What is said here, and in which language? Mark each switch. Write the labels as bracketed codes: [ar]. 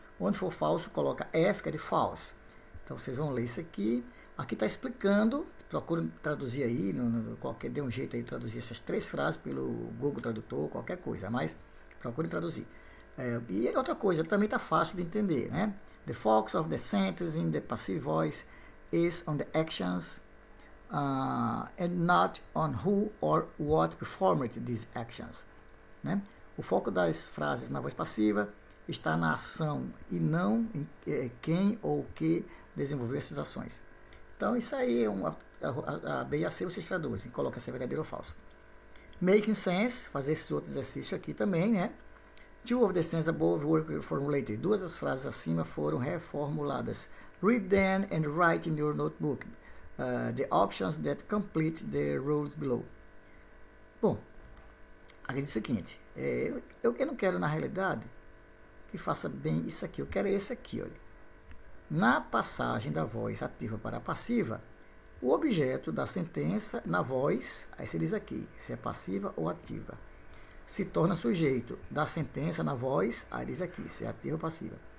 [pt] Onde for falso, coloca F, que é de false. Então vocês vão ler isso aqui. Aqui está explicando, procure traduzir aí, dê um jeito aí de traduzir essas 3 frases pelo Google Tradutor, qualquer coisa, mas procure traduzir. E outra coisa, também está fácil de entender, né? [en] The focus of the sentence in the passive voice is on the actions and not on who or what performed these actions. [pt] Né? O foco das frases na voz passiva está na ação e não em quem ou o que desenvolveu essas ações. Então, isso aí, a B e a C vocês traduzem, coloca se é verdadeiro ou falso. [en] Making sense, [pt] fazer esses outros exercícios aqui também, né? [en] Two of the sentences above were reformulated. [pt] 2 das frases acima foram reformuladas. [en] Read them and write in your notebook the options that complete the rules below. [pt] Bom, aqui diz o seguinte, eu não quero, na realidade, que faça bem isso aqui. Eu quero esse aqui, olha. Na passagem da voz ativa para a passiva, o objeto da sentença na voz, aí você diz aqui, se é passiva ou ativa, se torna sujeito da sentença na voz, aí diz aqui, se é ativa ou passiva.